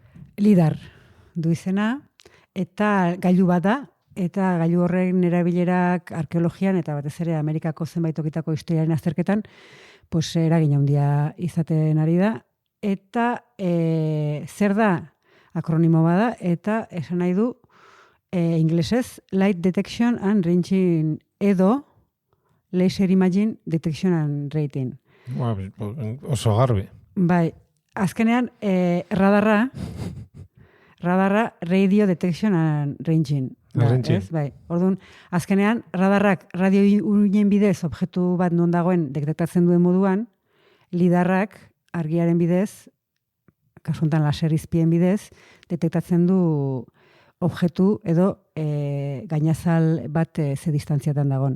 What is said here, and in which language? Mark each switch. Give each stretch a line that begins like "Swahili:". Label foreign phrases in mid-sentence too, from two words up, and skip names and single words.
Basque: Lidar du izena, eta gailu bat da, eta gailu horren erabilerak arkeologian eta batez ere Amerikako zenbait tokitako historiaren azterketan, pues eragin handia izaten ari da. Eta zer da akronimo bada, eta esan nahi du inglesez
English: Light Detection and Ranging
Basque: edo
English: Laser Imaging Detection and Rating.
Basque: Oso garbi. Bai, azkenean radarra
English: Radio Detection and Ranging.
Basque: Ez? Bai. Orduan, azkenean radarrak radio uinen bidez objektu bat non dagoen detektatzen duen moduan, lidarrak argiaren bidez, kasu honetan laser izpien bidez, detektatzen du objektu edo gainazal bat ze distantziatan dagon.